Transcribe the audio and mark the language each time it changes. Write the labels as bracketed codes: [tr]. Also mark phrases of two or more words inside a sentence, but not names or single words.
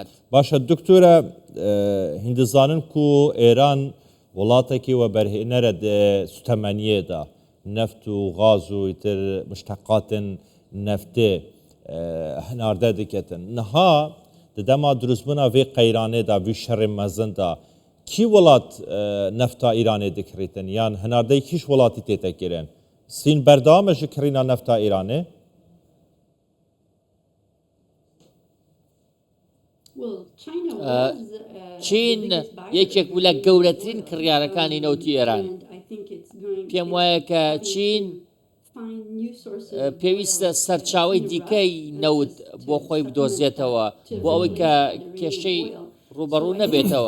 [ku] باشە دکتۆرە، هیندزانن کو ئێران وڵاتێکی وە بەرهێنەرە سوتەمەنیەدا نەفت و غاز و ئیتر مشتەقاتن نەفتێ هەناردە دەکەتن. نەها دەما دروستبوونا vê qeyranê da vî şerê mezin da kî welat nefta Îranê dikiritin yan hinardeyê kîş welatî tête kirin? Sîn berdawam e ji kirîna nefta Îranê? [ckb] چین یەکێک بوو لە گەورەترین کڕیارەکانی نەوتی ئێران. پێم وایە کە چین پێویستە سەرچاوی دیکەی نەوت بۆ خۆی بدۆزێتەوە بۆ ئەوەی کە کێشەی ڕوبەڕوو نەبێتەوە.